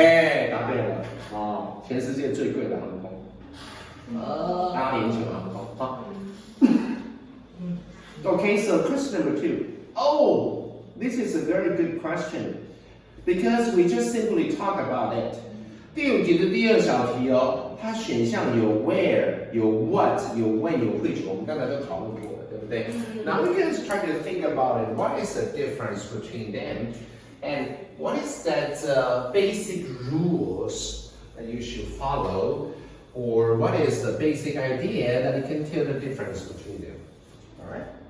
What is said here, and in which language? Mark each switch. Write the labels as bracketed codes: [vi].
[zh] 哎，答对了哦，全世界最贵的航空，阿联酋航空。好。 [en] Okay, so question number 2. Oh, this is a very good question because we just simply talk about it. [zh] 第5题的第2小题哦，它选项有 where, 有 what, 有 when, 有 which， 我们刚才都讨论过了，对不对？ [en] Now we can try to think about it. What is the difference between them, and what is that basic rules that you should follow, or what is the basic idea that you can tell the difference between them? All right.